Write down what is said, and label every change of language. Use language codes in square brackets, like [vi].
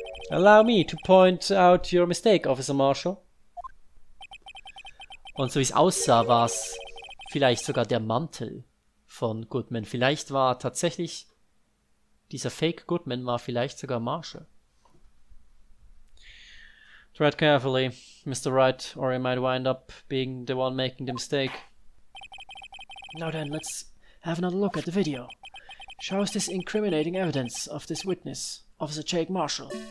[en] Allow me to point out your mistake, Officer Marshall. [de] Und so wie es aussah, war es vielleicht sogar der Mantel von Goodman. Vielleicht war tatsächlich dieser Fake Goodman war vielleicht sogar Marshall. [en] Tread carefully, Mr. Wright, or you might wind up being the one making the mistake. Now then, let's have another look at the video. Shows this incriminating evidence of this witness, Officer Jake Marshall.